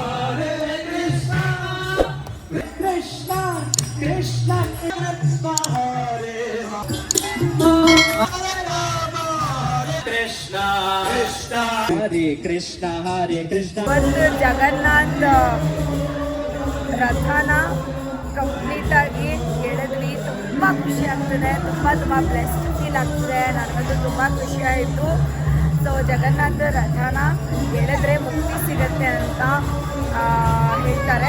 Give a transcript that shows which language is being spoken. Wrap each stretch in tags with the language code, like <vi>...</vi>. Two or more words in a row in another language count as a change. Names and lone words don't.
<kn>Krishna Krishna Krishna Hare Krishna Krishna Hare Krishna Hare Krishna. ಒಂದು ಜಗನ್ನಾಥ್ ರಥನ ಕಂಪ್ಲೀಟ್ ಆಗಿ ಎಳೆದ್ವಿ. ತುಂಬ ಖುಷಿ ಆಗ್ತದೆ, ತುಂಬ</kn> <en>blessed feel</en> <kn>ಆಗ್ತದೆ. ನನಗಂತೂ ತುಂಬ ಖುಷಿ ಆಯಿತು. ಸೊ ಜಗನ್ನಾಥ ರಥನ ಎಳೆದ್ರೆ ಮುಕ್ತಿ ಸಿಗುತ್ತೆ ಅಂತ ಹೇಳ್ತಾರೆ.</kn>